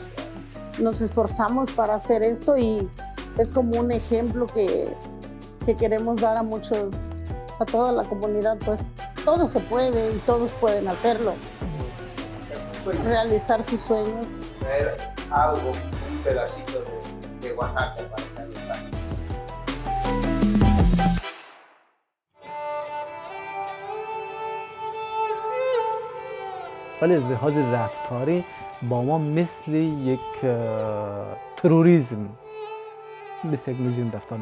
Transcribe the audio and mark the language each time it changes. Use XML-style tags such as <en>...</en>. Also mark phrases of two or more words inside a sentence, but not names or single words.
<es>Nos esforzamos para hacer esto y es como un ejemplo que queremos dar a toda la comunidad, pues todo se puede y todos pueden hacerlo. Realizar sus sueños. Traer algo, un pedacito de Oaxaca para realizar.</es> <fa>ولی از لحاظ رفتاری با ما مثل یک تروریسم مثل یک مجرم رفتار</fa>